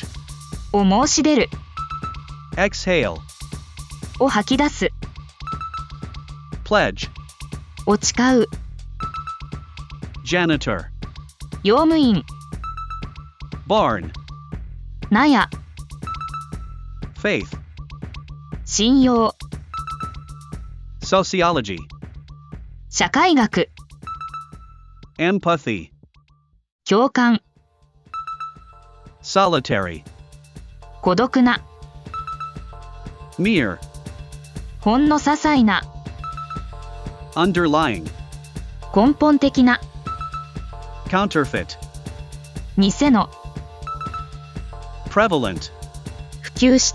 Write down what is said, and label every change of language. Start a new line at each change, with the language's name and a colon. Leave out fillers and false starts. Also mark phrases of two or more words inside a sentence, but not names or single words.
Japanese: を申し出る
English: exhale,
Japanese: を吐き出す
English: pledge,
Japanese: を誓う
English: janitor,
Japanese: 用務員
English: barn,
Japanese: 納屋
English: faith,
Japanese: 信用
English: sociology,
Japanese: 社会学
English: empathy,
Japanese: 共感
English: solitary,
Japanese: 孤独な
English: mere,
Japanese: ほんの些細な
English: underlying,
Japanese: 根本的な
English: counterfeit,
Japanese: 偽の
English: prevalent,
Japanese: 普及した